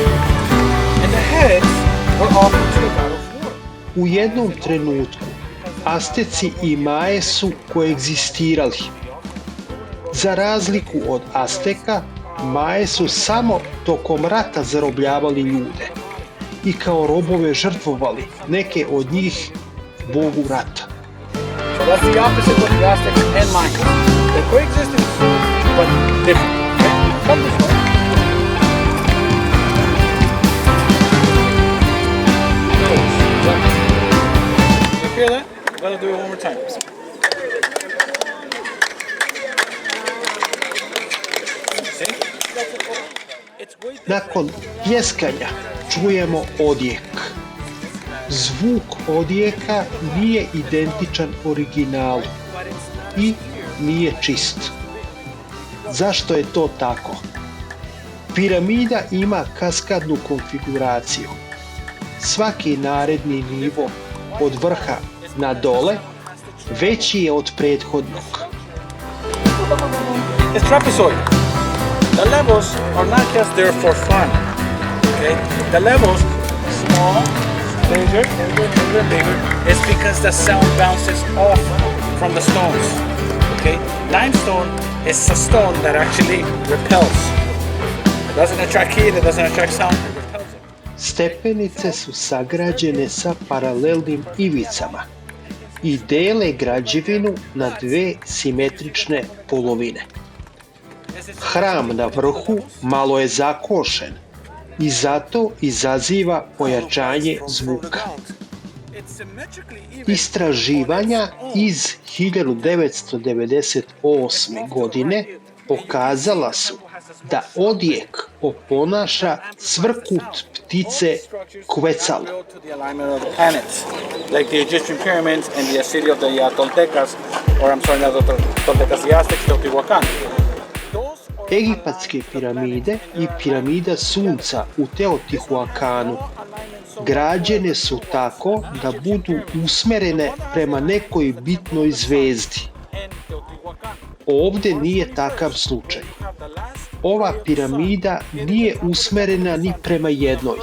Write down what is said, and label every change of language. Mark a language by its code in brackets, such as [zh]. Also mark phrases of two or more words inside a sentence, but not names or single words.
[en] And the heads were offered to the god of war. [sr] U jednom trenutku Azteci i Maje su koegzistirali. Za razliku od Azteka, Maje su samo tokom rata zarobljavali ljude i kao robove žrtvovali neke od njih bogu rata. [en] So that's the opposite of the Aztecs and Mayas. They coexisted, but different. Okay? Come this way. You hear that? Let's do it one more time. See? [sr] Nakon pljeskanja čujemo odjek. Zvuk odjeka nije identičan originalu i nije čist. Zašto je to tako? Piramida ima kaskadnu konfiguraciju. Svaki naredni nivo od vrha na dole veći je od prethodnog. [en] It's trapezoid. The levels are not just there for fun. Okay? The levels, small, bigger, bigger, is because the sound bounces off from the stones. Okay? Limestone is a stone that actually repels. It doesn't attract heat, it doesn't attract sound, it repels it. [sr] Stepenice su sagrađene sa paralelnim ivicama i dele građevinu na dve simetrične polovine. Hram na vrhu malo je zakošen i zato izaziva pojačanje zvuka. Istraživanja iz 1998. godine pokazala su da odjek oponaša cvrkut ptice Quetzal. [en] Like the Egyptian pyramids and the city of the Toltecas, or I'm sorry, not the Toltecas, the Aztecs, Teotihuacan. [sr] Egipatske piramide i piramida sunca u Teotihuacanu građene su tako da budu usmerene prema nekoj bitnoj zvezdi. Ovdje nije takav slučaj. Ova piramida nije usmerena ni prema jednoj.